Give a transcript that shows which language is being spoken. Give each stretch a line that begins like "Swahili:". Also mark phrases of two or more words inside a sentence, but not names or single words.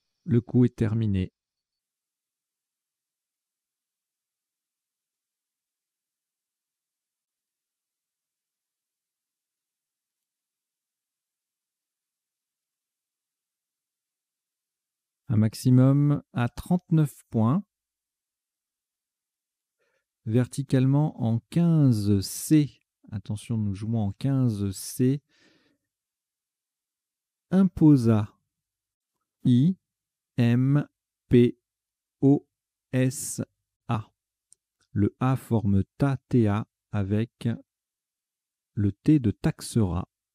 French: Le coup est terminé. Un maximum à 39 points. Verticalement en 15C. Attention, nous jouons en 15C. Imposa. I-M-P-O-S-A. Le A forme ta-ta avec le T de taxera.